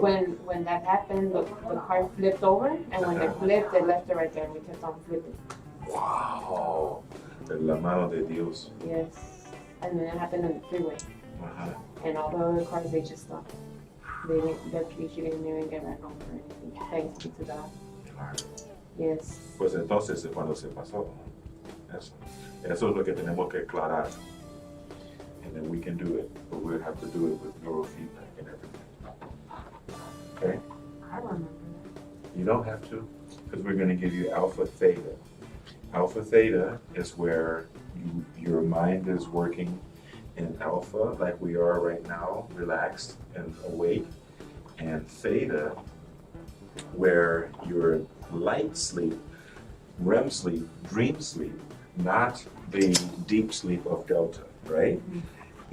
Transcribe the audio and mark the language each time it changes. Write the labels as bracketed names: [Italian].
[English] When that happened, the car flipped over, and when it flipped, it left her right there, and we kept on flipping. [Spanish] Wow. La mano de Dios. [English] Yes. And then it happened on the freeway. And all the other cars, they just stopped. She didn't even get ran over or anything. Thanks be to God. Yes. [Spanish] Pues entonces cuando se pasó. Eso es lo que tenemos que aclarar. [English] And then we can do it, but we'll have to do it with neurofeedback and everything. Okay? I remember that. You don't have to, because we're going to give you alpha theta. Alpha theta is where your mind is working in alpha, like we are right now, relaxed and awake, and theta, where you're light sleep, REM sleep, dream sleep, not the deep sleep of delta, right? Mm-hmm.